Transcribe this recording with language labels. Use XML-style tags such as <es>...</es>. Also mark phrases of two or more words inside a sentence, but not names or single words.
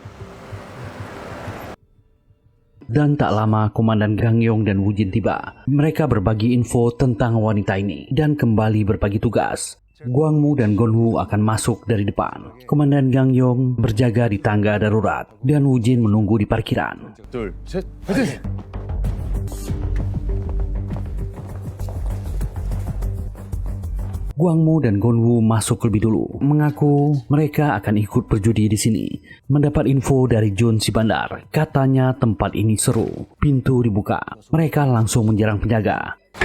<id>Dan tak lama Komandan Gang Yeon dan Woo Jin tiba. Mereka berbagi info tentang wanita ini dan kembali berbagi tugas. Gwangmu dan Gunwoo akan masuk dari depan. Komandan Gang Yeon berjaga di tangga darurat dan Woo Jin menunggu di parkiran.</id> <ko>둘, 셋, 화이팅!</ko> <id>Gwangmu dan Gunwoo masuk lebih dulu, mengaku mereka akan ikut berjudi di sini. Mendapat info dari Jun si bandar, katanya tempat ini seru. Pintu dibuka, mereka langsung menyerang penjaga.</id>